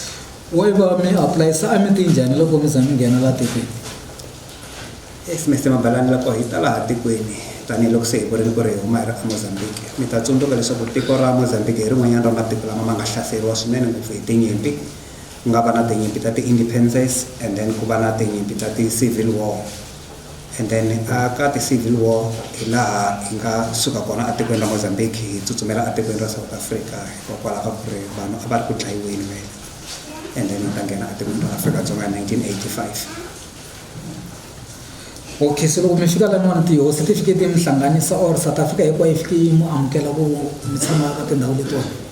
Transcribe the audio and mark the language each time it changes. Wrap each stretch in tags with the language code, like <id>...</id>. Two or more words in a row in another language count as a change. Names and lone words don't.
<ts>Wo va mi apply sa a mi ti njhani loko mi za mi nghena laha tikweni? Mr. Mabalani loko hi ta laha tikweni tanihiloko se hi vurile ku ri hi huma hi ri Mozambique mi ta tsundzuka leswaku tiko ra Mozambique hi rin'wanyana ra matiko lama ma nga hlaseriwa swinene ngopfu hi tinyimpi ku nga va na tinyimpi ta ti-independence</ts> <en>and then</en> <ts>ku va na tinyimpi ta</ts> <en>ti-civil war and then</en> <ts>ka</ts> <en>ti-civil war</en> <ts>hi laha hi nga suka kona etikweni ra Mozambique hi tsutsumela etikweni ra South Africa hikokwalaho ka ku ri vanhu a va ri ku dlayiweni</ts> <en>and then</en> <ts>hi ta nghena etikweni ra Afrika-Dzonga hi 1985.</ts> <en>Okay, so</en> <ts>loko mi fika la n'wana tihosi ti fike ti mi hlanganisa or South Africa hinkwayo yi fike yi mu amukela ku mi tshama ka tindhawu letiwani?</ts>